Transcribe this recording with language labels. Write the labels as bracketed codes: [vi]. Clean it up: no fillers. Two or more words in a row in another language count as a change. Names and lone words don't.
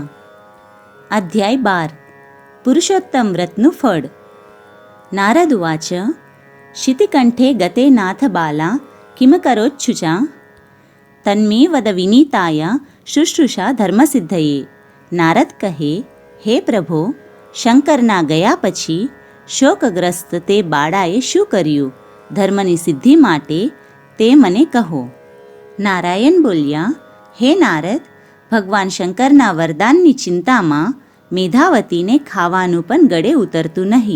[gu] અધ્યાય 12 પુરુષોત્તમ વ્રતનુ ફળ। [sa] नारद उवाच शितिकंठे गते नाथ बाला किम करोच्छुचा तन्मे वद विनीताया शुश्रूषा धर्मसिद्धये। [gu] नारद કહે, હે પ્રભો, શંકરના ગયા પછી શોકગ્રસ્ત તે બાળાએ શું કર્યું? ધર્મની સિદ્ધિ માટે તે મને કહો. નારાયણ બોલ્યા, હે નારદ, ભગવાન શંકરના વરદાનની ચિંતામાં મેધાવતીને ખાવાનું પણ ગળે ઉતરતું નહીં.